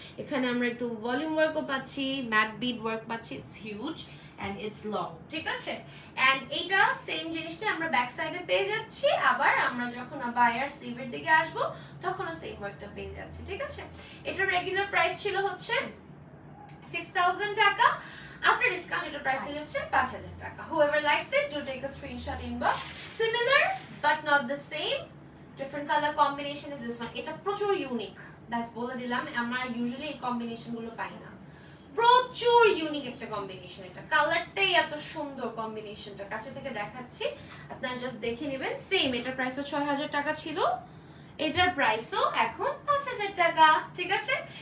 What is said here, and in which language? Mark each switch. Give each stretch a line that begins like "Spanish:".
Bangla: এখানে আমরা একটু ভলিউম ওয়ার্কও পাচ্ছি, ম্যাট বিড ওয়ার্ক পাচ্ছি,
English: it's huge and it's long,
Bangla: ঠিক আছে? and এটা সেম জিনিসটা আমরা ব্যাক সাইডে পেয়ে যাচ্ছি, আবার আমরা যখন বায়ার স্লিভের দিকে আসব তখনও সেম ওয়ার্কটা পেয়ে যাচ্ছি, ঠিক আছে? এটা রেগুলার প্রাইস ছিল হচ্ছে 6000 টাকা,
English: after discount
Bangla: এটা প্রাইস হয়ে যাচ্ছে 5000 টাকা।
English: whoever likes it do take a screenshot inbox. similar but not the same, different color combination is this one.
Bangla: এটা প্রচুর ইউনিক, দ্যাটস বলে দিলাম, আমরা ইউজুয়ালি এই কম্বিনেশন গুলো পাই না, প্রচুর ইউনিক একটা কম্বিনেশন। এটা কালারটাই এত সুন্দর, কম্বিনেশনটা কাছে থেকে দেখাচ্ছি, আপনারা জাস্ট দেখে নেবেন। সেম, এটার প্রাইসও 6000 টাকা ছিল, এটার প্রাইসও এখন 5000 টাকা, ঠিক আছে?